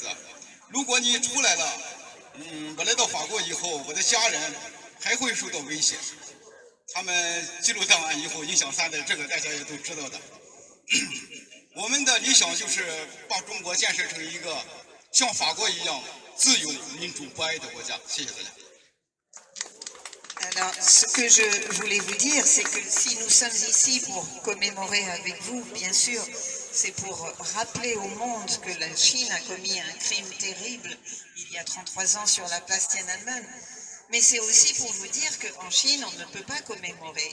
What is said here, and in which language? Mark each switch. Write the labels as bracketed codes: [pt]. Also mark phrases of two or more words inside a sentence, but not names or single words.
[zh] 如果你出来了，我来到法国以后，我的家人还会受到威胁。他们记录档案以后影响3代，这个大家也都知道的。我们的理想就是把中国建设成一个像法国一样自由、民主、不爱的国家。谢谢大家。 [fr] Alors, ce que je voulais vous dire, c'est que si nous sommes ici pour commémorer avec vous, bien sûr, c'est pour rappeler au monde que la Chine a commis un crime terrible il y a 33 ans sur la place Tiananmen. Mais c'est aussi pour vous dire qu'en Chine, on ne peut pas commémorer.